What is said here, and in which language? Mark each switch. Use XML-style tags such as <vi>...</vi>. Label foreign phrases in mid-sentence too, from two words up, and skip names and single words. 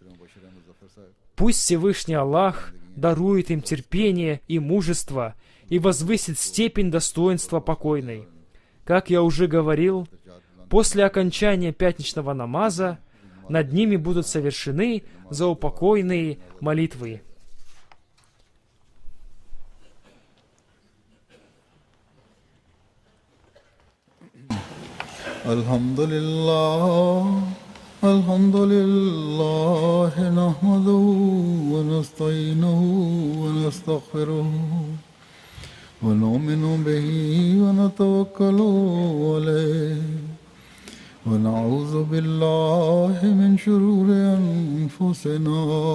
<ru>Пусть Всевышний Аллах дарует им терпение и мужество и возвысит степень достоинства покойной. Как я уже говорил, после окончания пятничного намаза над ними будут совершены заупокойные молитвы.</ru> <ar>الحمد لله نحمده ونستعينه ونستغفره ونؤمن به ونتوكل عليه ونعوذ بالله من شرور أنفسنا</ar>